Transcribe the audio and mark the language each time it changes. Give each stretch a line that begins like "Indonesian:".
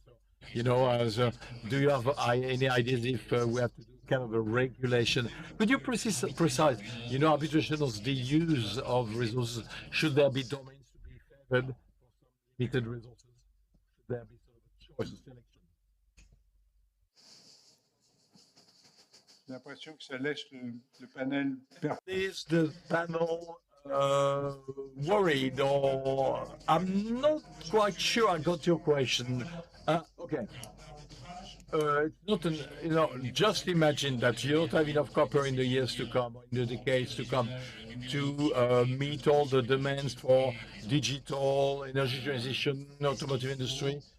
English: So, you know, do you have any ideas if we have to do kind of a regulation? Could you precise, you know, arbitration of the use of resources? Should there be domains to be favored for some limited resources? Should there be sort of a choice of selection?
French: J'ai l'impression que ça laisse le panel.
English: Is the panel worried, or I'm not quite sure I got your question. Okay. It's not an, just imagine that you don't have enough copper in the years to come, or in the decades to come, to meet all the demands for digital, energy transition, automotive industry.